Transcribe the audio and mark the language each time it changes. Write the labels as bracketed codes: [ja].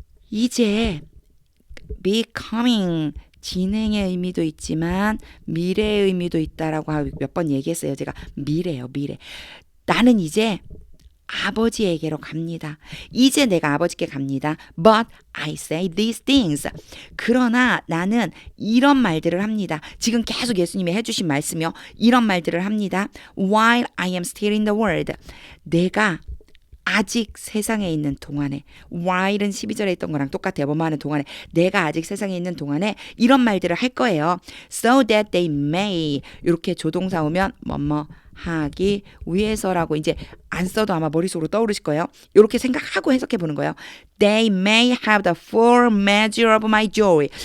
[ko] 이제 becoming 진행의 의미도 있지만 미래의 의미도 있다라고 몇 번 얘기했어요. 제가 미래요, 미래. 나는 이제 아버지에게로 갑니다. 이제 내가 아버지께 갑니다. [en] But I say these things. [ko] 그러나 나는 이런 말들을 합니다. 지금 계속 예수님이 해주신 말씀이요. 이런 말들을 합니다. [en] While I am still in the world. [ko] 내가 아직 세상에 있는 동안에 while은 12절에 있던 거랑 똑같아요. 뭐뭐 하는 동안에 내가 아직 세상에 있는 동안에 이런 말들을 할 거예요. [en] So that they may [ko] 이렇게 조동사 오면 뭐뭐 하기 위해서라고 이제 안 써도 아마 머릿속으로 떠오르실 거예요. 이렇게 생각하고 해석해 보는 거예요. [en] They may have the full measure of my joy.